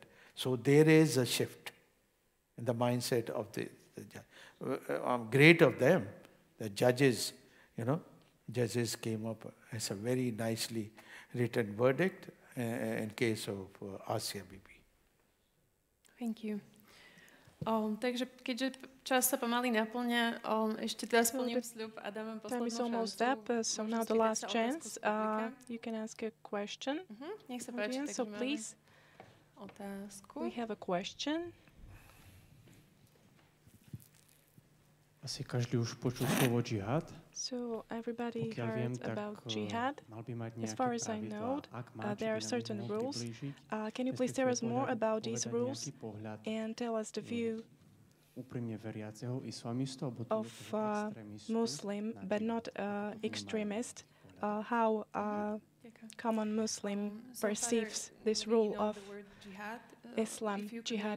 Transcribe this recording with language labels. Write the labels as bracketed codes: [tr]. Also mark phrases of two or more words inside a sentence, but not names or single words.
[en] So there is a shift in the mindset of the judge. Great of them, the judges, judges came up as a very nicely written verdict in case of Asia Bibi. Thank you. [sk] Takže keďže čas sa pomaly naplňa, ešte teda splním sľub a dávam poslednú šancu. [en] Time is almost up, so now the last chance. You can ask a question. [sk] Nech sa páči, [en] so please We have a question. [sk] Asi každý už počul slovo džihad. [en] So everybody heard about jihad. As far as I know, there are certain rules. Can you please tell us more about these rules and tell us the view of Muslim, but not extremist, how common Muslim perceives this rule of Islam, jihad.